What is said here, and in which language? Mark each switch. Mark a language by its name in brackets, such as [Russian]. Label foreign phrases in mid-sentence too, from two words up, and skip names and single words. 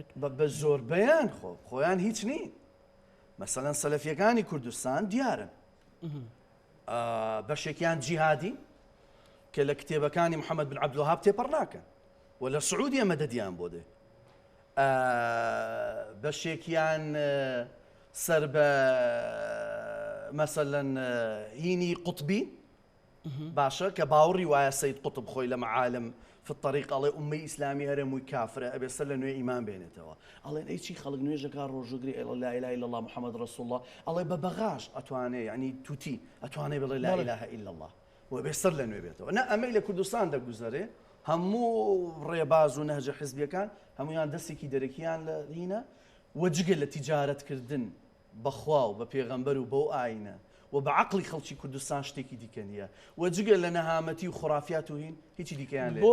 [Central Kurdish] بە زۆر بەیان خۆیان هیچ نین مەسەلەن سەلەفیەکانی کوردستان دیارن بەشێکیان جیهادی کە لە کتێبەکانی محەممەد بن عەبدولوهاب تێپەڕ ناکەن و لە سعودیە مەدەدیان بۆ دێ بەشێکیان سەر بە مەسەلەن هینی قوتبی باشە کە باوەڕی وایە سەید قوتب خۆی لە معالم في الطريق ئەڵێ ئومەی ئیسلامی هەرێمووی کافرە ئەبێ سەر لە نوێ ئیمان بێنێتەوە ئەڵێن ئەی چی خەڵک نوێژەکە ڕۆژگری ئێڵە [Arabic] لا إله إلا الله محمد رسول الله [Central Kurdish] ئەڵێ بە بەغاش ئەتوانێ یعنی توتی ئەتوانێ بڵێ [Arabic] لا إله إلا الله [Central Kurdish] وەبێ سەر لە نوێ بێتەوە نە ئەمەی لە کوردستان دەگوزەرێ هەموو ڕێباز و نەهجە حیزبیەکان هەمویان دەستێکی دەرەکیان لە هینە وەجگە لە تیجارەتکردن بەخوا و بە پێغەمبەر و بەو ئاینە و بە عقلی خەڵکی کوردستان شتێکی دیکە نییە وەجگە لە نەهامەتی و خرافات و هین هیچی دیکەیان لێ